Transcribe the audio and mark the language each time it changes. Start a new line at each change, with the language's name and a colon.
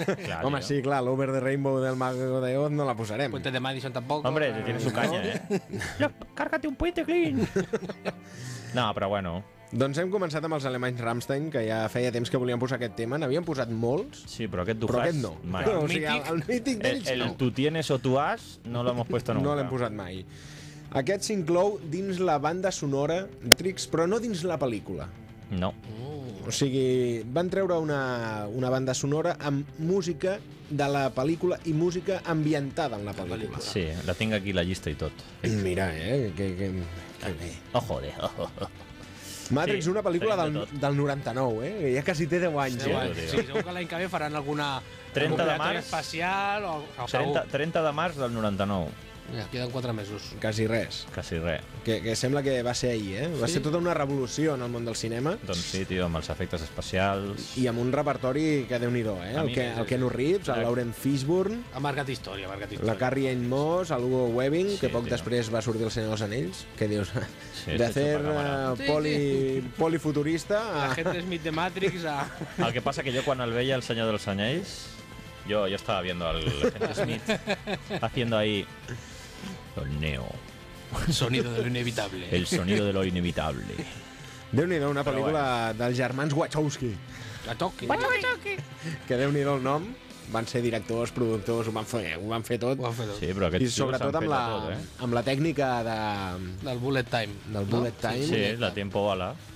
Catalan: Clar, home, sí, clar, l'Over the Rainbow del Mago de Oz no la posarem. Puente de Madison tampoc.
Spanish: Hombre, ja tiene su caña, no? Cárgate un puente, Clint.
Catalan: No, però bueno... Doncs hem començat amb els alemanys Rammstein, que ja feia temps que volíem posar aquest tema. N'havíem posat molts. Sí, però aquest tu però fas... aquest no. Mai. O sigui, el mític d'ells
Spanish: el tu tienes o tu has, no l'hemos puesto nunca.
Catalan: No l'hem posat mai. Aquest s'inclou dins la banda sonora Matrix, però no dins la pel·lícula. No. O sigui, van treure una banda sonora amb música de la pel·lícula i música ambientada en la pel·lícula. Sí, la tinc aquí la llista i tot. Mira, que bé.
Spanish: Ojo de...
Catalan: Matrix, sí, una pel·lícula del 99, eh? Ja quasi té 10 anys. Sí, segur que l'any que ve faran alguna... 30 de març... especial o... 30 de març del 99. Ja, queden 4 mesos. Quasi res. Quasi res. Que sembla que va ser ahir, eh? Va ser tota una revolució en el món del cinema. Doncs sí, tio, amb els efectes especials... I amb un repertori que déu-n'hi-do, eh? El Keanu Reeves, el Laurent Fishburne... Ha marcat història, La Carrie Ann Moss, el Hugo Weaving, sí, que poc després va sortir El Senyor dels Anells, que dius... Sí, de fer polifuturista... A... La gent de Smith de Matrix... A... El que passa que jo, quan el veia El Senyor dels Anells...
Spanish: Yo estaba viendo al Smith haciendo ahí el Neo. El sonido de lo inevitable. El sonido de lo inevitable.
Catalan: Déu-n'hi-do, una pel·lícula bueno. Dels germans Wachowski. Wachowski. Que déu-n'hi-do el nom. Van ser directors, productors, ho van fer tot. Ho van fer tot. Sí, però i sobretot amb la, tot, amb la tècnica de... Del bullet time. Del bullet time. Sí, la tempo bala.